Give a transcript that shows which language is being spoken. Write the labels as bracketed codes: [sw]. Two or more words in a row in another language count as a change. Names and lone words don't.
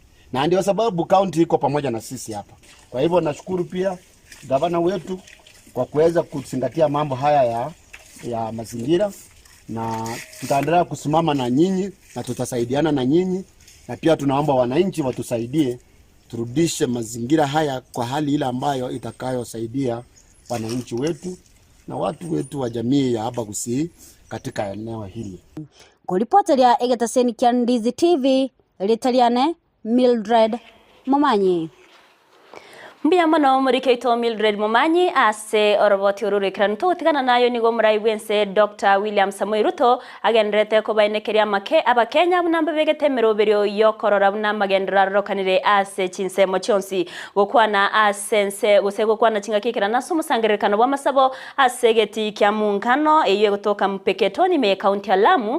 [sw] Na ndio sababu county iko pamoja na sisi hapa. Kwa hivyo nashukuru pia gavana wetu kwa kuweza kuzingatia mambo haya ya mazingira, na tutaendelea kusimama na nyinyi na tutasaidiana na nyinyi, na pia tunaomba wananchi watusaidie turudishe mazingira haya kwa hali ile ambayo itakayosaidia wananchi wetu na watu wetu wa jamii ya hapa Gusii katika eneo hili. [guz] Kuripoteria Egetaseni kya Ndizi TV litaliane Mildred Momanyi. Mbia mono muri keito Mildred Momanyi ase oroboti ururikirana tugutigana nayo nigo murai wense Dr. William Samoei Ruto agendrete ko bainekeria make abakenya bunamba begete meroberio yokorora bunamba gendera rokanire ase chinsemo chonsi gokwana asense gusego kwana chingakikira naso musangiririkano bwa masabo ase geti kya munkano eyo gotoka mpeketoni me county ya Lamu.